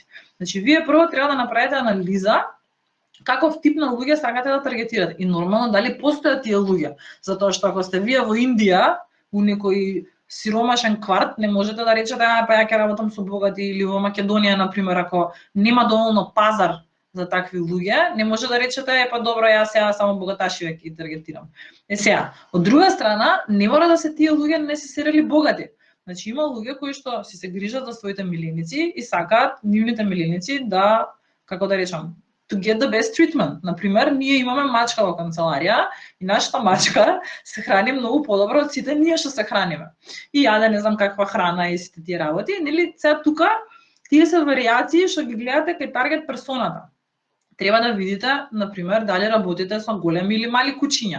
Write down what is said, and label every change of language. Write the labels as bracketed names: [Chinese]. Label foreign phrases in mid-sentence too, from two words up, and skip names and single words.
[Macedonian] Значи, вие прво треба да направите анализа каков тип на луѓе сакате да таргетирате и нормално дали постојат тие луѓе, затоа што ако сте вие во Индија, у некој сиромашен кварт, не можете да речете па ја ќе работам со богати, или во Македонија на пример, ако нема доволно пазар за такви луѓе, не може да речете па добро, јас сега само богаташи ќе ги таргетирам. Сега, од друга страна, не мора да се тие луѓе не се серели богати. Значи има луѓе кои што се грижат за своите миленици и сакаат нивните миленици да, како да речам, [English] to get the best treatment. [Macedonian] Например, ние имаме мачка во канцеларија и нашата мачка се храни многу подобро од сите ние што се храниме. И јаде не знам каква храна и сите тие работи, нели? Сега тука тие се варијации што ги гледате кај таргет персоната. Треба да видите, например, дали работите со големи или мали кучиња.